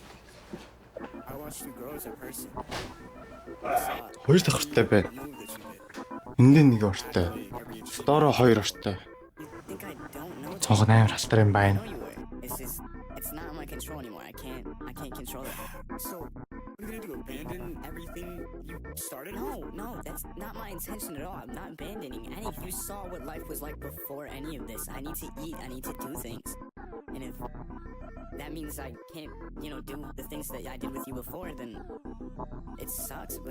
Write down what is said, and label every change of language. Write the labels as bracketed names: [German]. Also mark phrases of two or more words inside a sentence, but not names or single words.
[Mongolian] Хоёр дахь ортой байна. Энд нэг ортой. Доороо хоёр ортой. Цонх амар халтар юм байна. [English] It's not in my control anymore. I can't control it. So, what are you gonna do? Abandon everything you started? No, that's not my intention at all. I'm not abandoning any. If you saw what life was like before any of this, I need to eat, I need to do things. And if that means I can't, do the things that I did with you before, then it sucks, but